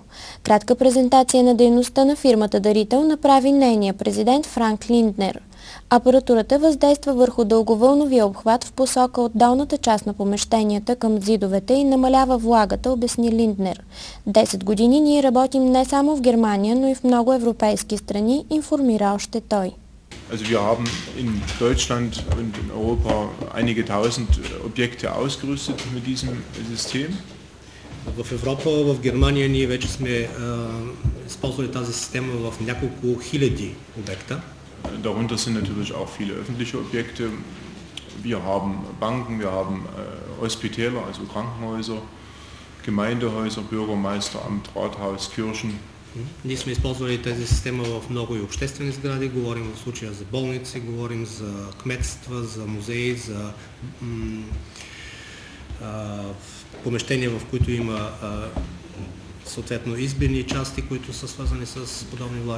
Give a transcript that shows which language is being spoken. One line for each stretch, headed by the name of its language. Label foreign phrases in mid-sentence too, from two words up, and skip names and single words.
Bulgarian: Кратка презентация на дейността на фирмата дарител направи нейния президент Франк Линднер. Апаратурата въздейства върху дълговълновия обхват в посока от долната част на помещенията към зидовете и намалява влагата, обясни Линднер. 10 години ние работим не само в Германия, но и в много европейски страни, информира още той.
German: Also wir haben in Deutschland und in Europa einige tausend Objekte ausgerüstet mit diesem System.
Bulgarian: В Европа, в Германия ние вече сме използвали тази система в няколко хиляди обекта.
German: Darunter sind natürlich auch viele öffentliche Objekte. Wir haben Banken, wir haben Hospitäler, also Krankenhäuser, Gemeindehäuser, Bürgermeisteramt, Rathaus, Kirchen.
Bulgarian: Ние сме използвали тази система в много и обществени сгради, говорим в случая за болници, говорим за кметства, за музеи, за помещения, в които има съответно избирни части, които са свързани с подобни влаги.